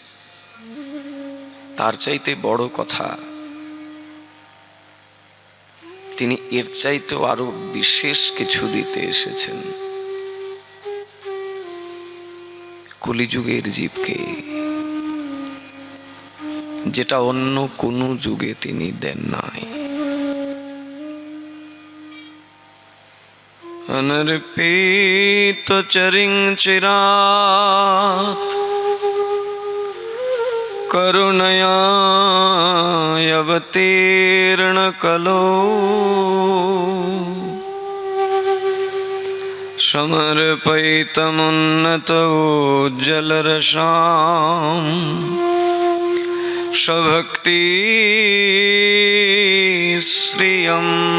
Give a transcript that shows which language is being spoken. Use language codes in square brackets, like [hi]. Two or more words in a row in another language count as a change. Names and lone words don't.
[bn] তার চাইতে বড় কথা, তিনি এর চাইতেও আরো বিশেষ কিছু দিতে এসেছেন কলিযুগের জীবকে, যেটা অন্য কোনো যুগে তিনি দেন নাই। [sa] अनर्पित चरिं चिरात् करुणया अवतीर्ण कलो समर्पयितमुन्नतोज्ज्वलरसां स्वभक्ति श्रियम्।